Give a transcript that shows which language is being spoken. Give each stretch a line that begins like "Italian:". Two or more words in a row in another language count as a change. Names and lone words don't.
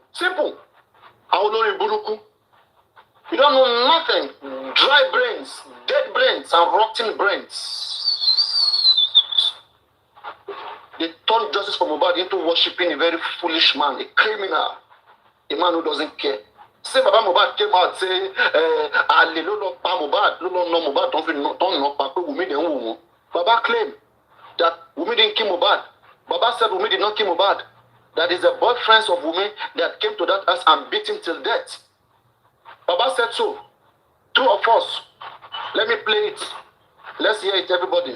English: Simple.
Yoruba: Aolori Buruku.
English: You don't know nothing. Dry brains, dead brains, and rotten brains. They turned justice for Mohbad into worshipping a very foolish man, a criminal, a man who doesn't care. Say Baba Mohbad came out say,
Yoruba: "Ali lo lo pa Mohbad, lo lo no Mohbad
English: don't know
Yoruba: pa Wunmi den wo."
English: Baba claimed that Wunmi didn't kill Mohbad. Baba said Wunmi did not kill Mohbad. That is the boyfriends of Wunmi that came to that house and beat him till death. Baba said so. Two of us. Let me play it. Let's hear it, everybody.